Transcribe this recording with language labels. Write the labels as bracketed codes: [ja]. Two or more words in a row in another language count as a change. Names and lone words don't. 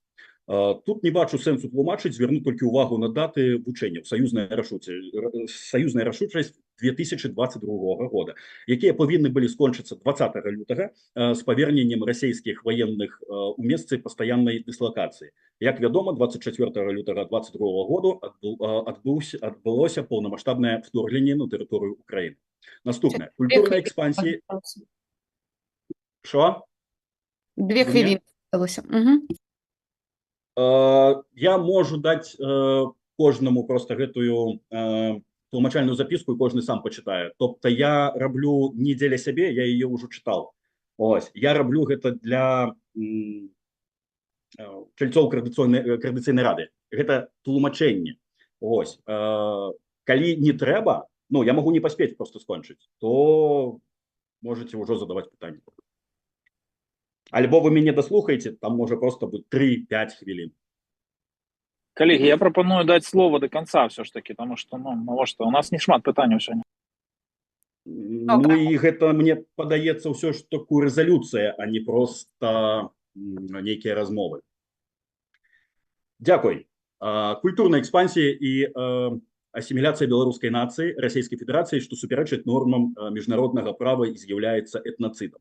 [be] Тут не бачу сэнсу тлумачыць, зверну толькі ўвагу на даты вучэнняў саюзная рашучасць 2022 года, якія павінны былі скончыцца 20 лютага з паверненнем расійскіх ваенных у месцы пастаяннай дыслакацыі. Як вядома, 24 лютага 2022 году адбылося паўнамаштабнае вторгненне на тэрыторыю Украіны. Наступнае. Культурная экспансія. [uk] Що? 2 хвилины осталось. [be] Я можу даць кожнаму просто гэтую тлумачальную записку, і кожны сам почитае. Тобто я раблю не дзеля сябе, [ru] я ее уже читал. [uk] Ось. [be] Я раблю гэта для чальцоў Коордынацыйнай рады. Гэта тлумачэнне. Ось. Калі не трэба, ну, я могу не паспець просто скончыць, то можете ўжо задаваць пытанні. Альбо вы мяне даслухаеце, там можа просто быць 3-5 хвілін. [ru] Коллеги, я пропоную дать слово до конца все-таки, потому что, у нас [be] не шмат пытанняў сёння. Ну і гэта, мне падаецца, ўсё ж таку рэзалюцыя, а не просто нейкія размовы. [uk] Дякуй. [be] Культурная экспансія і асіміляцыя беларускай нацыі Расійскай Федэрацыі, што супярэчыць нормам міжнароднага права і з'яўляецца этнацыдам.